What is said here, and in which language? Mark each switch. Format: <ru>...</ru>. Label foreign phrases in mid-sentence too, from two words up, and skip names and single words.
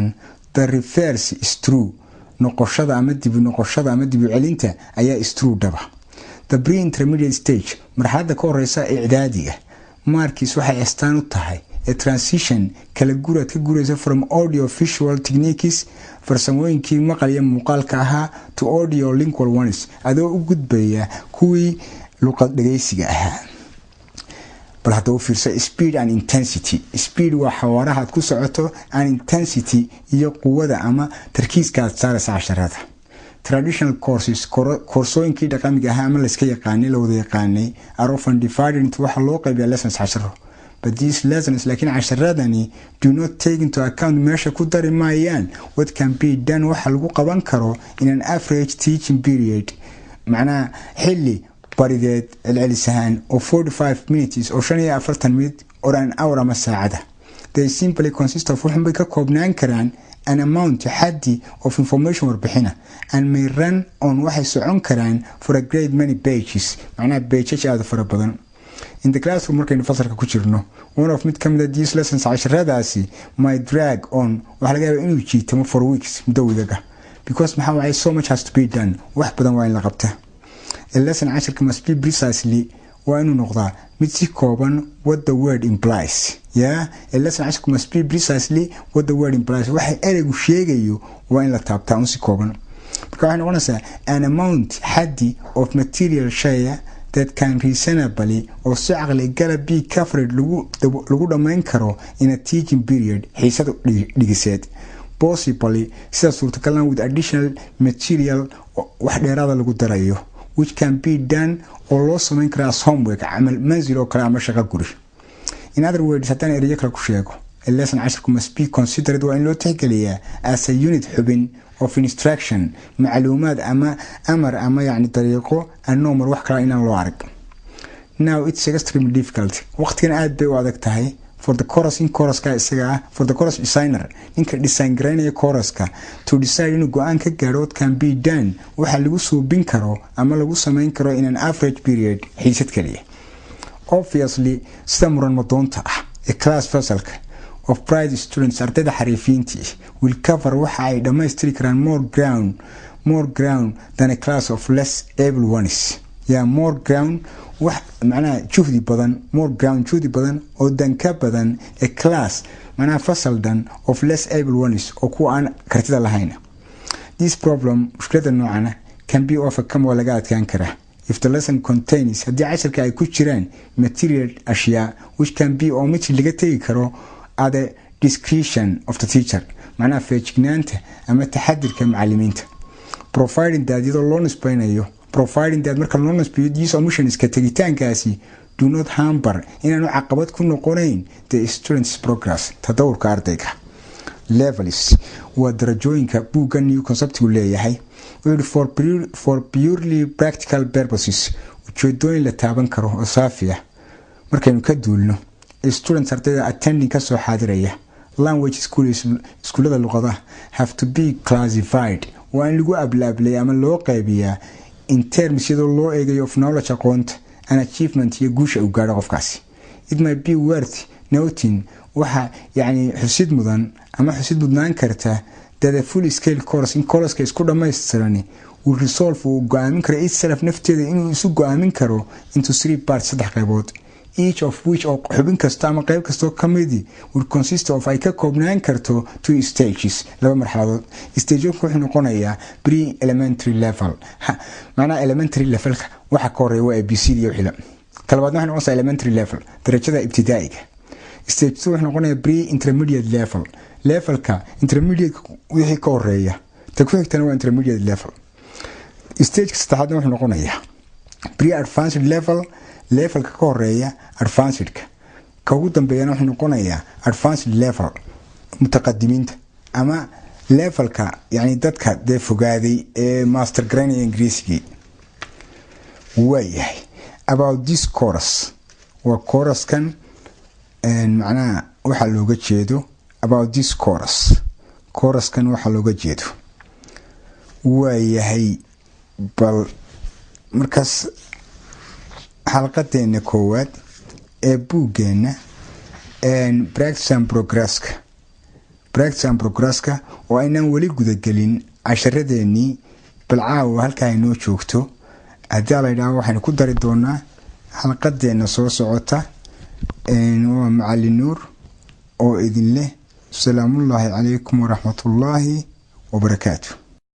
<en>the reverse is true</en> <so>noqoshada ama dib celinta ayaa</so> <en>is true</en> <so>daba</so> <en>the pre-intermediate stage</en> <so>marxaladda ka horeysa icdaadiga markiis waxay astaan u tahay</so> <en>a transition</en> <so>kala guuraad ka guuraysa</so> <en>from audio visual techniques</en> <so>farsamooyinkii maqal iyo muuqaalka ahaa</so> <en>to audio lingual ones</en> <so>adoo u gudbaya kuwii luqad dhageysiga ahaa. bal hadda u fiirsa</so> <en>speed and intensity.</en> <so>Speed waa xawaaraha aad ku socoto,</so> <en>and intensity</en> <so>iyo quwada ama tarkiiska aad saaraysa casharada.</so> <en>Traditional courses</en> <so>koorsooyinkii dhaqamiga ahaa ama la iska yaqaanay la wada yaqaanay</so> <en>are often divided into</en> <so>waxa loo qaybiyaa lessons casharo.</so> <en>But these lessons</en> <so>laakiin casharadani</so> <en>do not take into account</en> <so>meesha ku dari maayaan</so> <en>what can be done</en> <so>waxa lagu qaban karo</so> <en>in an average teaching period.</en> <so>macnaha xilli barideed celcelisahaan oo 45 minutes oo 45 minutes</so> <en>or an hour</en> <so>ama saacada.</so> <en>They simply consist of</en> <so>waxay ka koobnaan karaan</so> <en>an amount xaddi of information warbixina and may run on</en> <so>waxay socon karaan</so> <en>for a great many pages.</en> <so>macnaha pages aad fara badan.</so> <en>In the classroom</en> <so>markaynu fasalka ku jirno,</so> <en>one of</en> <so>mid kamid</so> <en>these lessons</en> <so>casharadaasi</so> <en>might drag on</en> <so>waxa laga yaabaa inuu jiitamo</so> <en>for weeks</en> <so>muddawidaga because maxaa waay</so> <en>so much has to be done</en> <so>wax badan waa in la qabtaa.</so> <en>A lesson casharka must be precisely</en> <so>waa inuu noqdaa mid si kooban</so> <en>what the word implies. A lesson casharka must be precisely what the word implies.</en> <so>waxay ereygu sheegayo waa in la taabtaa un si kooban. marka waxay noqonaysaa</so> <en>an amount xaddi of material share that can reasonably or</en> <so>si caqli gala</so> <en>be covered</en> <so>lagu dhamayn karo</so> <en>in a teaching period</en> <so>xiisad dhigiseed. Possibly sida suurtagalna</so> <en>with additional material</en> <so>wax dheeraada lagu darayo</so> <en>which can be done</en> <so>oo loo samayn kara</so> <en>as homework</en> <so>camal manzil oo kale ama shaqo guri.</so> <en>In other words,</en> <so>haddaan erayo kale ku sheego,</so> <en>a lesson</en> <so>casharku</so> <en>must be considered</en> <so>waa in loo tixgeliyaa</so> <en>as a unit</en> <so>xubin</so> <en>of instruction</en> <so>macluumaad ama amar ama yacni dariiqo aan noomar wax kale inaan loo arag.</so> <en>Now it's extremely difficult.</en> <so>waqtigan aad bay u adag tahay</so> <en>for the chorus</en> <so>in choruska isaga</so> <en>for the chorus designer</en> <so>ninka design garaynaya choruska</so> <en>to decide</en> <so>inuu go-aan ka gaadho</so> <en>what can be done</en> <so>waxa lagu suubin karo ama lagu samayn karo</so> <en>in an average period</en> <so>xiisad kaliya.</so> <en>Obviously</en> <so>sida muran madoonta ah ee</so> <en>class fasalka of bright students</en> <so>ardayda xariifiintii</so> <en>will cover</en> <so>waxa ay dhammaystiri karaan</so> <en>more ground than a class of less able ones. more ground</en> <so>wax macnaha juhdi badan</so> <en>more ground</en> <so>juhdi badan oo danka badan</so> <en>a class</en> <so>macnaha fasal dan</so> <en>of less able ones</en> <so>oo kuwa aan kartida lahayn.</so> <en>This problem</en> <so>mushkilada noocana</so> <en>can be overcome</en> <so>waa laga adkaan karaa</so> <en>if the lesson contains</en> <so>haddii casharka ay ku jiraan material ashyaa</so> <en>which can be</en> <so>oo mid laga tegi karo</so> <en>at the discretion of the teacher</en> <so>macnaha feejignaanta ama taxadirka macallimiinta.</so> <en>Providing that</en> <so>iyadoo loo nisbaynayo</so> <en>providing that</en> <so>marka loo nisbayo</so> <en>these omissions</en> <so>ka tegitaankaasi</so> <en>do not hamper</en> <so>inaanu caqabad ku noqonayn</so> <en>the students progress</en> <so>tadawurka ardayga. Levels waa darajooyinka buugga new conceptigu leeyahay</so> <en>for purely practical purposes</en> <so>ujeedooyin la taaban karo oo saafi ah. markaynu ka duulno students ardayda attending ka soo xaadiraya</so> <en>language schools</en> <so>iskuulada luqadaha</so> <en>have to be classified</en> <so>waa in lagu ablaablay ama loo qaybiyaa</so> <en>in terms</en> <so>iyadoo loo eegayo</so> <en>of knowledge</en> <so>aqoonta</so> <en>and achievement</en> <so>iyo guusha uu gaadho qofkaasi.</so> <en>It might be worth noting</en> <so>waxa yacni xusid mudnaan karta</so> <en>that a full scale course in course</en> <so>isku dhammaystirani</so> <en>will resolve</en> <so>uu go'aamin karo itself nafteeda inuu isu go'aamin karo</so> <en>into 3 parts</en> <so>3 qaybood</so> <en>each of which</en> <so>oo xubin kasta ama qayb kasta ka midi</so> <en>will consist of</en> <so>ay ka koobnaan karto</so> <en>2 stages</en> <so>2 marxaladood. Stage wuxuu noqonayaa</so> <en>pre-elementary level</en> <so>macnaha</so> <en>elementary levelka</en> <so>waxa ka horeeya waa ABC iyo xilal talabaadna waxay noqonaysaa</so> <en>elementary level</en> <so>darajada ibtidaa'iga. Stage 2 wuxuu noqonayaa</so> <en>pre-intermediate levelka</en> <so>intermediate wixii ka horeeya ta ku xigtana waa</so> <en>intermediate level.</en> <so>Stage saddexaadna wuxuu noqonayaa</so> <en>pre-advanced levelka</en> <so>ka horeeya advancedka ka ugu dambeeyana wuxuu noqonayaa</so> <en>advanced level</en> <so>mutaqadimiinta ama levelka yani dadka dee fogaaday ee master granny ingiriisigii. waayahay</so> <en>about this course</en> <so>waa course-kan macnaha waxaa looga jeedo</so> <en>about this course-kan</en> <so>waxaa looga jeedo waayahay bal markaas xalqadeena koowaad ee buuggeena</so> <en>practice and progresska</en> <so>oo aynaan weli gudagelin casharadeenii balcaawa halkaa inoo joogto. haddii la yidhaaho waxaynu ku dari doonaa xalqadeena soo socota waa macallin nuur oo idin leh</so> <ar>سلام الله عليكم ورحمة الله وبركاته.</ar>